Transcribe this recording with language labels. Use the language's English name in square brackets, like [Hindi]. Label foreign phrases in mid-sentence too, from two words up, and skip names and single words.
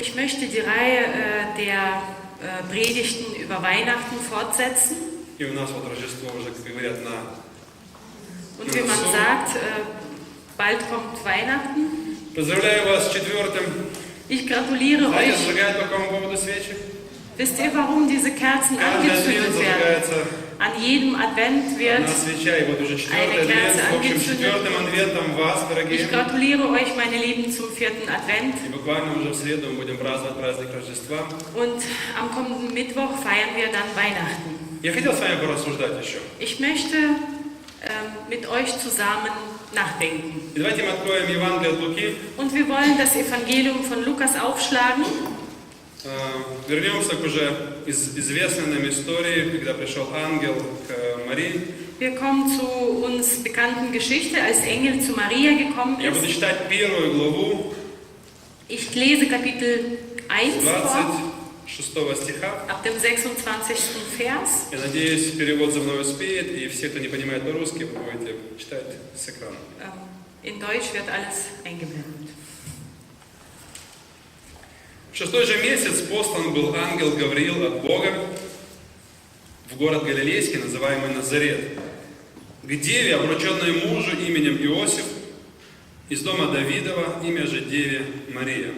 [German] möchte die Reihe der Predigten über Weihnachten fortsetzen. [Russian] И у нас вот Рождество уже, как говорят, на [German] Und wie man sagt, bald kommt Weihnachten. [Russian] Поздравляю вас с 4-м. [German] Ich gratuliere [Russian] Знаете, [German] euch. [Russian] зажигают по какому поводу свечи? [German] Wisst ihr, warum diese Kerzen [Russian] Каждый адвент [German] angezündet werden? [Russian] зажигается [German] An jedem Advent wird [Russian] одна свеча, и вот уже 4-й адвент. В общем, 4-м адвентом вас, дорогие. [German] Ich gratuliere euch, meine Lieben, zum 4. Advent. [Russian] И буквально уже в среду мы будем праздновать праздник Рождества. [German] Und am kommenden Mittwoch feiern wir dann Weihnachten. [Russian] Я хотел с вами порассуждать еще. [German] Ich möchte mit euch zusammen nachdenken. [Russian] И давайте мы откроем Евангелие от Луки. [German] Und wir wollen das Evangelium von Lukas aufschlagen. [Russian] Вернемся к уже известной нам истории, когда пришел ангел к Марии. [German] Wir kommen zu uns bekannten Geschichte, als Engel zu Maria gekommen [Russian] Я буду [German] ist. [Russian] читать первую главу [German] Ich lese Kapitel 1 vor, [Russian] 26 стиха. [German] ab dem 26. Vers. [Russian] Я надеюсь, перевод за мной успеет, и все, кто не понимает по-русски, вы будете читать с экрана. [German] In Deutsch wird alles eingeblendet. [Russian] В 6-й же месяц послан был ангел Гавриил от Бога в город Галилейский, называемый Назарет, к деве, обрученной мужу именем Иосиф, из дома Давидова, имя же деве Мария.